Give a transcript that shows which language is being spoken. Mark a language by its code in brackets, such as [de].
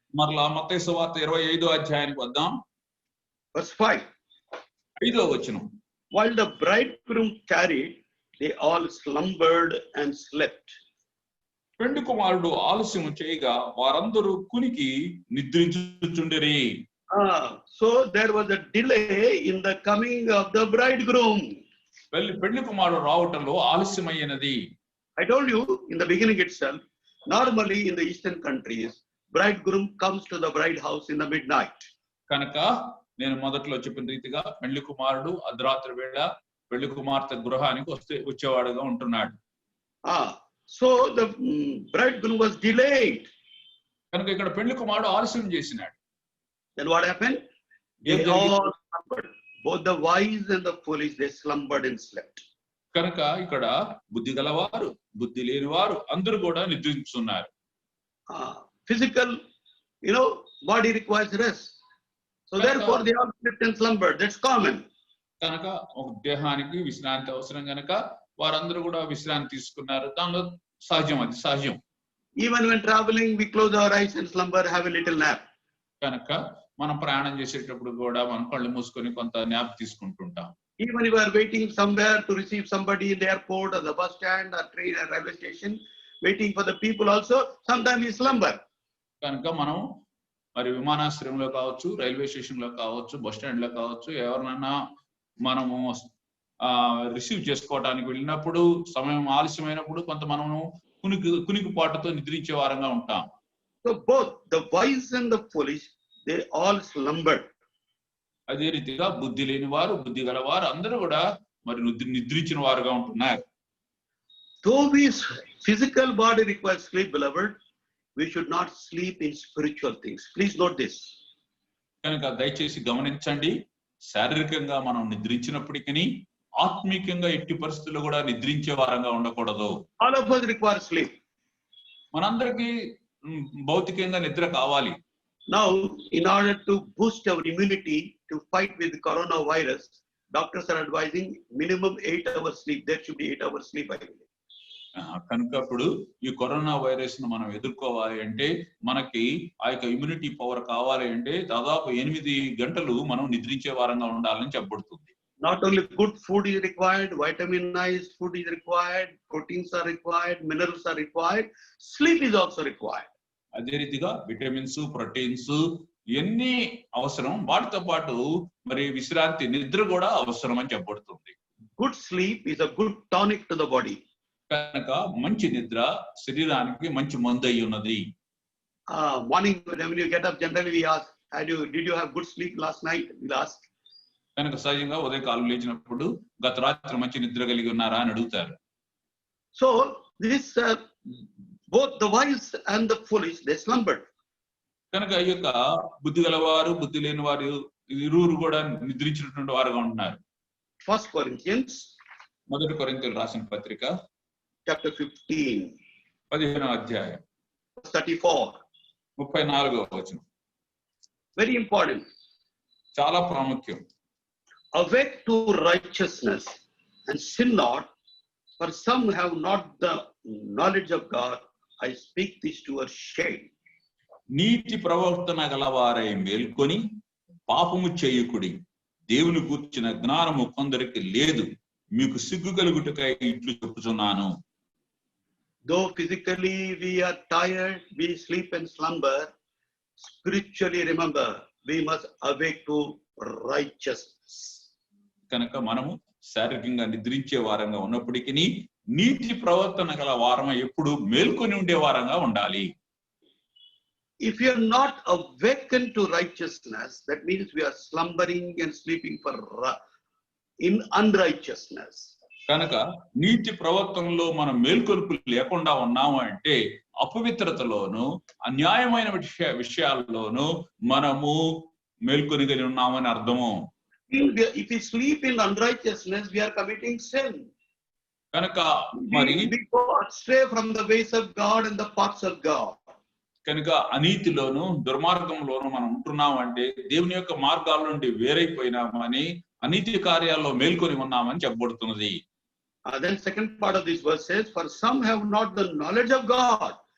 [te] మరలా మత్తయి సువార్త 25వ అధ్యాయానికి వద్దాం. [en] Verse 5. [te] 5వ వచనం. [en] While the bridegroom tarried, they all slumbered and slept. [te] పెండ్లి కుమారుడు ఆలస్యం చేయగా వారందరూ కునికి నిద్రించుచుండిరి. [en] So there was a delay in the coming of the bridegroom. [te] పెండ్లి కుమారుడు రావటంలో ఆలస్యమైనది. [en] I told you in the beginning itself, normally in the eastern countries, bridegroom comes to the bride house in the midnight. [te] కనుక నేను మొదట్లో చెప్పిన రీతిగా పెండ్లి కుమారుడు అర్ధరాత్రి వేళ పెళ్లి కుమార్తె గృహానికి వచ్చేవాడుగా ఉంటున్నాడు. [en] So the bridegroom was delayed. [te] కనుక ఇక్కడ పెళ్లి కుమారుడు ఆలస్యం చేసినాడు. [en] Then what happened? They all slumbered. Both the wise and the foolish, they slumbered and slept. [te] కనుక ఇక్కడ బుద్ధి గలవారు బుద్ధి లేని వారు అందరూ కూడా నిద్రించున్నారు. [en] Physical, body requires rest. So therefore they all slept and slumbered. That's common. [te] కనుక ఒక దేహానికి విశ్రాంతి అవసరం కనుక వారందరూ కూడా విశ్రాంతి తీసుకున్నారు. దానిలో సహజం, అది సహజం. [en] Even when traveling, we close our eyes and slumber, have a little nap. [te] కనుక మనం ప్రయాణం చేసేటప్పుడు కూడా మనం కళ్ళు మూసుకొని కొంత nap తీసుకుంటుంటాం. [en] Even if we are waiting somewhere to receive somebody in the airport or the bus stand or train or railway station, waiting for the people also, sometimes we slumber. [te] కనుక మనం మరి విమానాశ్రయంలో కావచ్చు, రైల్వే స్టేషన్ లో కావచ్చు, bus stand లో కావచ్చు, ఎవరినైనా మనము రిసీవ్ చేసుకోవడానికి వెళ్ళినప్పుడు సమయం ఆలస్యమైనప్పుడు కొంత మనము కునికి పాటుతో నిద్రించే వారంగా ఉంటాం. [en] So both the wise and the foolish, they all slumbered. [te] అదే రీతిగా బుద్ధి లేని వారు బుద్ధి గల వారు అందరూ కూడా మరి నిద్రించిన వారుగా ఉంటున్నారు. [en] Though we physical body requires sleep, beloved, we should not sleep in spiritual things. Please note this. [te] కనుక దయచేసి గమనించండి, శారీరకంగా మనం నిద్రించినప్పటికీ ఆత్మీయంగా ఎట్టి పరిస్థితుల్లో కూడా నిద్రించే వారంగా ఉండకూడదు. [en] All of us require sleep. [te] మనందరికీ భౌతికంగా నిద్ర కావాలి. [en] Now, in order to boost our immunity to fight with the coronavirus, doctors are advising minimum 8 hours sleep. There should be 8 hours sleep, I believe. [te] కనుక ఇప్పుడు ఈ కరోనా వైరస్ ను మనం ఎదుర్కోవాలి అంటే మనకి ఆ యొక్క ఇమ్యూనిటీ పవర్ కావాలి అంటే దాదాపు 8 గంటలు మనం నిద్రించే వారంగా ఉండాలని చెప్పబడుతుంది. [en] Not only good food is required, vitaminized food is required, proteins are required, minerals are required, sleep is also required. [te] అదే రీతిగా విటమిన్స్, ప్రోటీన్స్ ఎన్ని అవసరం, వాటితో పాటు మరి విశ్రాంతి, నిద్ర కూడా అవసరం అని చెప్పబడుతుంది. [en] Good sleep is a good tonic to the body. [te] కనుక మంచి నిద్ర శరీరానికి మంచి మందు అయి ఉన్నది. [en] Morning when you get up, generally we ask, did you have good sleep last night? We'll ask. [te] కనుక సహజంగా ఉదయకాలం లేచినప్పుడు గత రాత్రి మంచి నిద్ర కలిగి ఉన్నారా అని అడుగుతారు. [en] So this both the wise and the foolish, they slumbered. [te] కనుక ఈ యొక్క బుద్ధి గలవారు బుద్ధి లేని వారు ఇరువురు కూడా నిద్రించినటువంటి వారుగా ఉంటున్నారు. [en] 1 Corinthians, [te] మొదటి కొరింథీయులకు రాసిన పత్రిక [en] chapter 15, [te] 15వ అధ్యాయం [en] 34. [te] 34వ వచనం [en] Very important. [te] చాలా ప్రాముఖ్యం. [en] Awake to righteousness and sin not, For some have not the knowledge of God, I speak this to our shame. [te] నీతి ప్రవర్తన గలవారై మేల్కొని పాపము చేయుకుడి, దేవుని గూర్చిన జ్ఞానము కొందరికి లేదు, మీకు సిగ్గు కలుగుటకై ఇట్లు చెప్పుచున్నాను. [en] Though physically we are tired, we sleep and slumber, spiritually remember, we must awake to righteousness. [te] కనుక మనము శారీరకంగా నిద్రించే వారంగా ఉన్నప్పటికీ నీతి ప్రవర్తన గల వారమై ఎప్పుడు మేల్కొని ఉండే వారంగా ఉండాలి. [en] If you are not awakened to righteousness, that means we are slumbering and sleeping in unrighteousness. [te] కనుక నీతి ప్రవర్తనలో మనం మేల్కొలుపు లేకుండా ఉన్నాము అంటే అపవిత్రతలోను అన్యాయమైన విషయాల్లోనూ మనము మేల్కొని ఉన్నామని అర్థము. [en] If we sleep in unrighteousness, we are committing sin. [te] కనుక మరి [en] we go astray from the ways of God and the paths of God. [te] కనుక అనీతిలోను దుర్మార్గంలోను మనం ఉంటున్నాం అంటే దేవుని యొక్క మార్గాల నుండి వేరైపోయినామని, అనీతి కార్యాల్లో మేల్కొని ఉన్నామని చెప్పబడుతున్నది. [en] Then second part of this verse says, for some have not the knowledge of God.